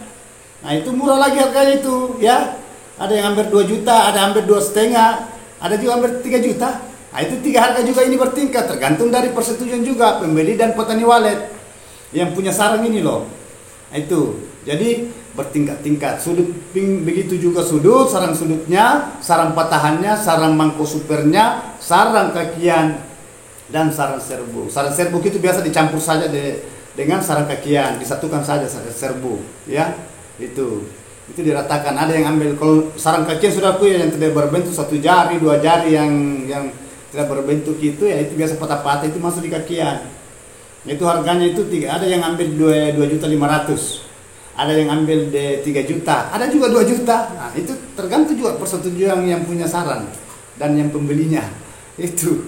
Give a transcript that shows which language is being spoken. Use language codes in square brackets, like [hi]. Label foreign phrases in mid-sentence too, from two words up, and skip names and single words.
[id] Nah itu murah lagi harganya itu ya. Ada yang hampir 2 juta, ada hampir 2,5, ada juga hampir 3 juta. Nah itu 3 harga juga ini bertingkat, tergantung dari persetujuan juga pembeli dan petani walet yang punya sarang ini loh. Nah itu jadi bertingkat-tingkat. Sudut begitu juga sudut, sarang sudutnya, sarang patahannya, sarang mangkok supernya, sarang kakian, dan sarang serbuk. Sarang serbuk itu biasa dicampur saja dengan sarang kakian, disatukan saja sarang serbuk ya. Itu diratakan. Ada yang ambil, kalau sarang kakian saudaraku ya, yang tidak berbentuk 1 jari 2 jari yang tidak berbentuk itu ya, itu biasa patah-patah, itu masuk di kakian. Itu harganya itu ada yang ambil 2,5 juta, ada yang ambil 3 juta, ada juga 2 juta. Nah itu tergantung juga persetujuan yang punya sarang dan yang pembelinya itu.